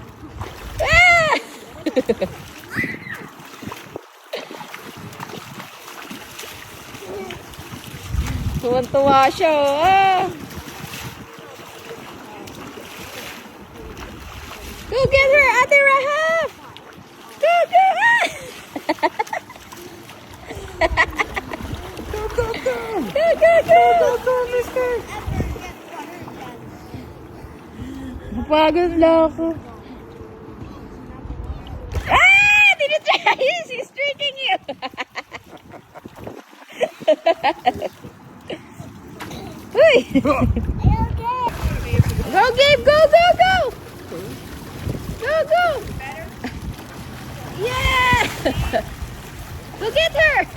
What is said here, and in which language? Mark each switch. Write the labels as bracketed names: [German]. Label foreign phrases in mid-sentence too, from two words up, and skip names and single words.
[Filipino] Ah! Tuwan-tuwa siya. Ah. [English] Go get her, Ate Rahaf. Go, go. Ah! Go, go, go. Go, go, go. Go, mister. [Filipino] Napagod lang ako. Ah! Tinitry! [English] He's tricking you! Uy! Go, Gabe! Go, go, go! Go, go! Yeah! Go get her!